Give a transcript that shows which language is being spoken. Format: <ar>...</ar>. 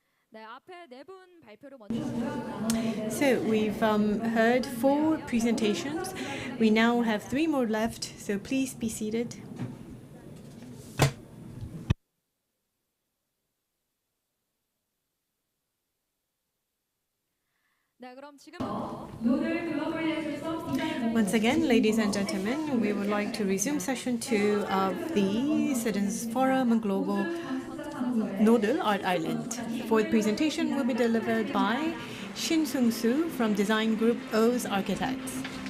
<ko>네, 앞에 네 분 발표를 먼저 하고요.</ko> <en>So we've heard 4 presentations. We now have 3 more left, so please be seated.</en> <ko>네, 그럼 지금부터 노들 글로벌 예술섬 디자인</ko> <en>Once again, ladies and gentlemen, we would like to resume session 2 of the Citizens Forum on Global Nodeul Art Island. Fourth presentation will be delivered by Shin Sung-soo from design group O's Architects.</en>